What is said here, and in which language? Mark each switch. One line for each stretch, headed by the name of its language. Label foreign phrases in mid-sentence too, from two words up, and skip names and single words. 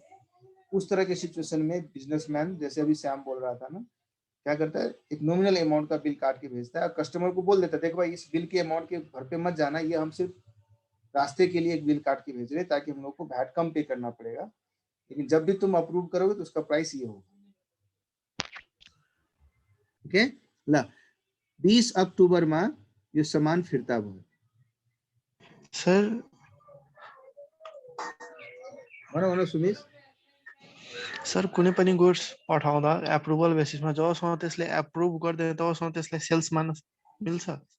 Hindi: उस तरह के सिचुएशन में बिजनेसमैन, जैसे अभी श्याम बोल रहा था ना, क्या करता है, एक
English: nominal amount
Hindi: का बिल काट के भेजता है, कस्टमर को बोल देता है, देखो भाई इस बिल के अमाउंट के घर पे मत जाना, ये हम सिर्फ रास्ते के लिए एक बिल काट के भेज रहे हैं, ताकि हम लोग को वैट कम पे करना पड़ेगा, लेकिन जब भी तुम अप्रूव करोगे तो उसका प्राइस ये होगा।
Nepali: ओके ला 20 अक्टूबर में यो सामान फिर्ता भयो सर। भन सुमेश। सर कुनै पनि गुड्स पठाउँदा एप्रुभल बेसिसमा जबसम्म त्यसले एप्रुभ गर्दैन तबसम्म त्यसलाई सेल्स मान्न मिल्छ।